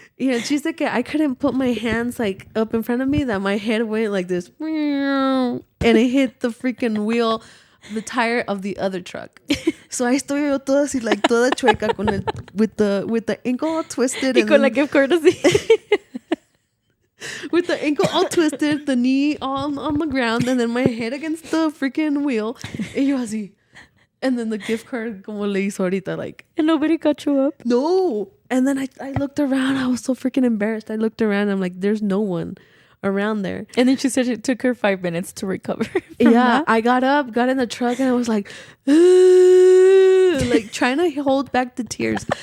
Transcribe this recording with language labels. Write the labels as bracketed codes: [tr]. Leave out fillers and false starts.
[en] Yeah, she's like, I couldn't put my hands like up in front of me, that my head went like this, and it hit the freaking wheel, the tire of the other truck. So I [es] estoy yo toda así, [en] like [es] toda chueca [en] with the ankle all twisted, [es] y con la gift card así. [en] With the ankle all twisted, the knee all on the ground, and then my head against the freaking wheel. [es] Y yo así. [en] And then the gift card, [es] como le hizo ahorita, [en] like. And nobody got you up? No. And then I looked around. I was so freaking embarrassed. I looked around. I'm like, there's no one around there. And then she said it took her 5 minutes to recover. Yeah. That. I got up, got in the truck, and I was like, like trying to hold back the tears.